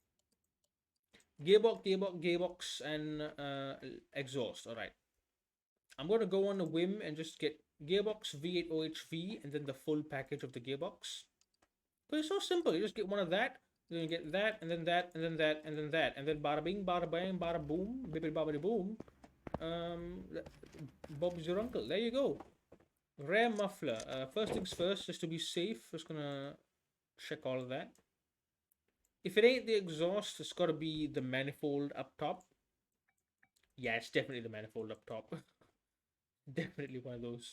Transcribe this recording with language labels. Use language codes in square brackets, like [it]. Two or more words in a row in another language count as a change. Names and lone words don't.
[en] Gearbox, and exhaust. All right. I'm gonna go on a whim and just get gearbox V8 OHV and then the full package of the gearbox. But it's so simple. You just get one of that, then you get that, and then that, and then that, and then that, and then bada bing, bada bang, bada boom, bibbidi bobbidi boom. Um, Bob's your uncle. There you go. Rare muffler. First things first, just to be safe, just gonna check all of that. If it ain't the exhaust, it's gotta be the manifold up top. Yeah, it's definitely the manifold up top. Definitely one of those.